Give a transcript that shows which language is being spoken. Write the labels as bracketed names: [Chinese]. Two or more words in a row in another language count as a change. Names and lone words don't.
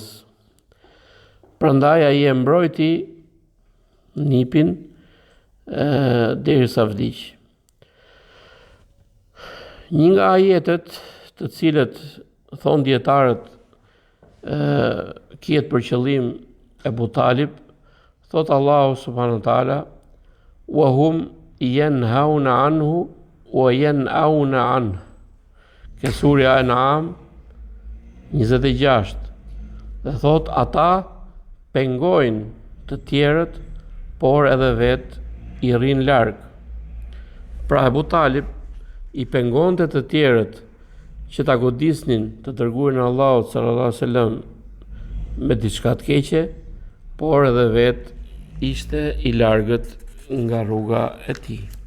[Albanian] Prandaj ai e mbrojti nipin derisa vdiq. Një nga ajetet të cilët thon dietarët kiet për qëllim Abu Talib, thot Allahu [Arabic] سبحانه وتعالى: وهم ينهون عنه وينأون عنه. [Albanian] Ke surja An'am 26. Dhe thot ata pengojnë të tjerët, por edhe vetë i rrin larg. Pra Ebu Talib i pengonte të tjerët që ta godisnin të dërguarin e Allahut [Arabic] صلى الله عليه وسلم [Albanian] me diçka të keqe, por edhe vet ishte i largët nga rruga e tij.